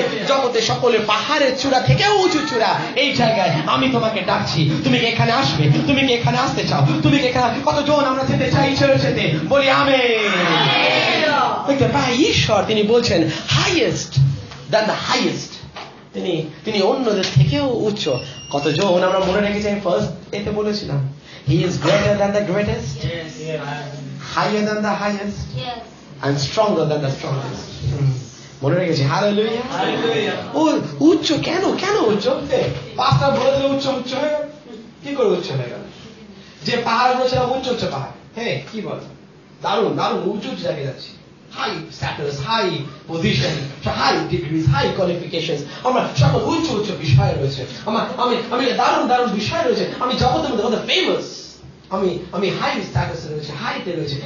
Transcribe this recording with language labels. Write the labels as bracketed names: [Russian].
[Bangla] জগতে সকলের পাহাড়ের চূড়া থেকেও উঁচু চূড়া এই জায়গায় আমি তোমাকে ডাকছি। তুমি কি এখানে আসবে? তুমি কি এখানে আসতে চাও? তুমি কি এখানে? কতজন আমরা যেতে চাই চার্চেতে? বলি আমেন। দেখতে পাই ঈশ্বর তিনি বলছেন [English] highest than the highest, [Bangla] তিনি অন্যদের থেকেও উচ্চ। কতজন আমরা মনে রেখেছি? ফার্স্ট এতে বলেছিলাম [English] He is greater than the greatest, higher than the highest, and stronger than the strongest. [Bangla] মনে রেখেছি? হালেলুয়া। ও উচ্চ কেন? কেন উচ্চ? পাঁচটা বলে দিলে উচ্চ উচ্চ হয়ে কি করে উচ্চ হয়ে গেল? যে পাহাড় রয়েছে উচ্চ উচ্চ পাহাড়, হ্যাঁ কি বল, দারুণ দারুণ উঁচু উঁচু জায়গায় যাচ্ছি, high status, high position, high degrees, high qualification, আমরা সকল উচ্চ উচ্চ বিষয় রয়েছে, আমি দারুণ দারুণ বিষয় রয়েছে, আমি জগতের মধ্যে ফেমাস, আমি হাই স্ট্যাটাসে রয়েছে, হাইতে রয়েছে।